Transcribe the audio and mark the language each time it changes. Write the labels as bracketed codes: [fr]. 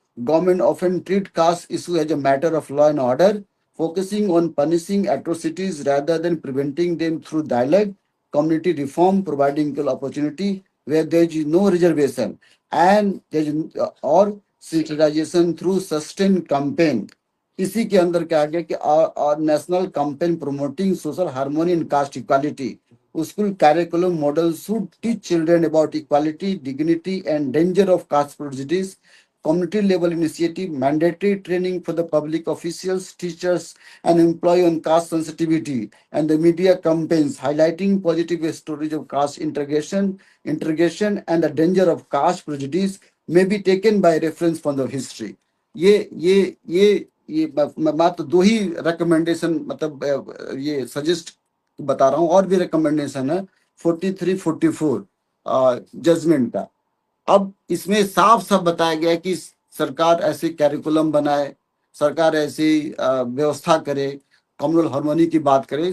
[en] Government often treat caste issue as a matter of law and order, focusing on punishing atrocities rather than preventing them through dialogue, community reform, providing equal opportunity where there is no reservation, and there is or sensitization through sustained campaign. [hi] इसी के अंदर क्या गया कि [en] National campaign promoting social harmony and caste equality. School curriculum model should teach children about equality, dignity, and danger of caste prejudice. Community level initiative, mandatory training for the public officials, teachers, and employee on caste sensitivity, and the media campaigns highlighting positive stories of caste integration, and the danger of caste prejudice may be taken by reference from the history. [hi] ये मैं मात्र दो ही recommendation मतलब ये suggest बता रहा हूँ, और भी रिकमेंडेशन है 43, 44 जजमेंट का। अब इसमें साफ साफ बताया गया है कि सरकार ऐसे कैरिकुलम बनाए, सरकार ऐसी व्यवस्था करे, कम्युनल हार्मोनी की बात करे।